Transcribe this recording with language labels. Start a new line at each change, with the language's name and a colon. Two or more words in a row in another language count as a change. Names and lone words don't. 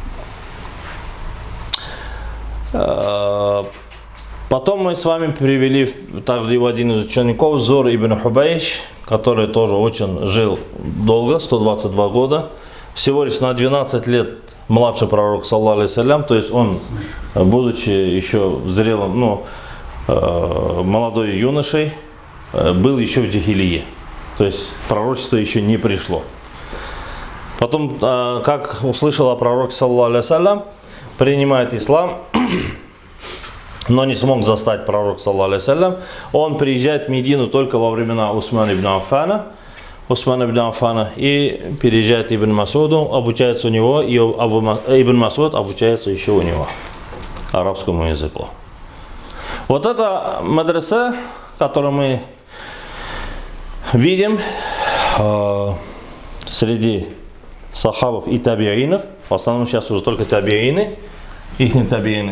Russian: Потом мы с вами привели также его один из учеников, Зур ибн Хубайш, который тоже очень жил долго, 122 года. Всего лишь на 12 лет младше пророка,
Arabic: صلى الله عليه وسلم,
Russian: то есть он, будучи еще зрелым, молодой юношей, был еще в джахилие. То есть пророчество еще не пришло. Потом, как услышал о пророке,
Arabic: صلى الله عليه وسلم,
Russian: принимает ислам, но не смог застать пророк,
Arabic: صلى الله عليه وسلم.
Russian: Он приезжает в Медину только во времена Усмана ибн Аффана, и переезжает Ибн Масуду, обучается у него, и Ибн Масуд обучается еще у него арабскому языку. Вот это мадраса, которую мы видим среди сахабов и табиинов, в основном сейчас уже только табиины, ихние табиины.